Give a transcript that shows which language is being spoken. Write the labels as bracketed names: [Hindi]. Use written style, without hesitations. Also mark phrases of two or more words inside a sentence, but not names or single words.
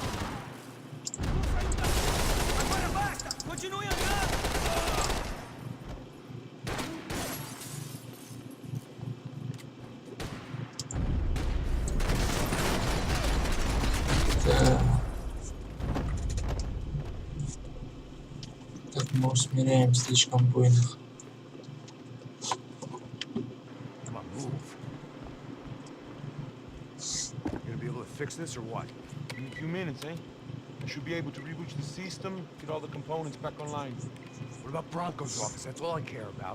[Portuguese] Agora basta! Continue andando! [Russian] Так мы усмиряем слишком буйных. [English] Come on, move. You gonna be able to fix this or what? In a few minutes, eh? I should be able to reboot the system, get all the components back online. What about Bronco's office? That's all I care about.